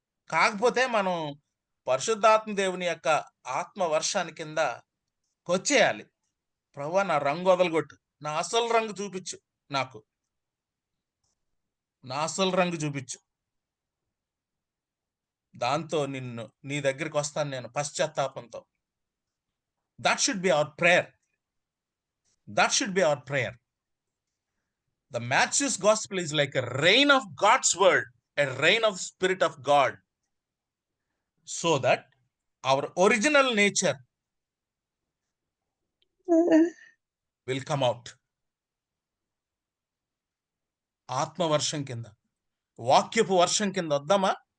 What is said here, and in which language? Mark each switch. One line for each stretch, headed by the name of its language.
Telugu: కాకపోతే మనం పరిశుద్ధాత్మ దేవుని యొక్క ఆత్మ వర్షాన్ని కింద వచ్చేయాలి. ప్రభువా నా రంగు వదలగొట్టు, నా అసలు రంగు చూపించు, నా అసలు రంగు చూపించు, దాంతో నీ దగ్గరికి వస్తాను నేను పశ్చాత్తాపంతో.
English: That should be our prayer. That should be our prayer. The Matthew's gospel is like a rain of God's word, a rain of Spirit of God, so that our original nature will come out.
Telugu: ఆత్మ వర్షం కింద, వాక్యపు వర్షం కింద వద్దామా?